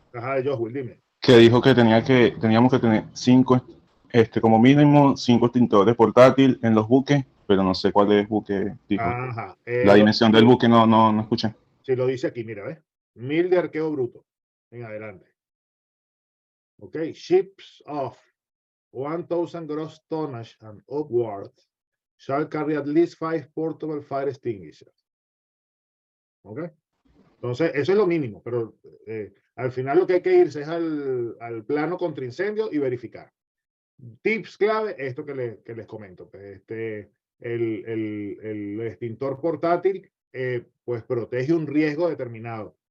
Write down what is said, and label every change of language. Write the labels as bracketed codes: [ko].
[es] Ajá, Joshua, dime. Que dijo que teníamos que tener como mínimo 5 extintores portátiles en los buques, pero no sé cuál es buque dijo. Ajá, La dimensión del buque no escuché. si lo dice aquí, mira, ¿ves? 1000 de arqueo bruto en adelante. [en] Ok, ships of 1000 gross tonnage and upward shall carry at least 5 portable fire extinguishers. [es] Ok, entonces eso es lo mínimo, pero al final lo que hay que irse es al plano contra incendio y verificar. Tips clave, esto que les comento. Pues el extintor portátil pues protege un riesgo determinado.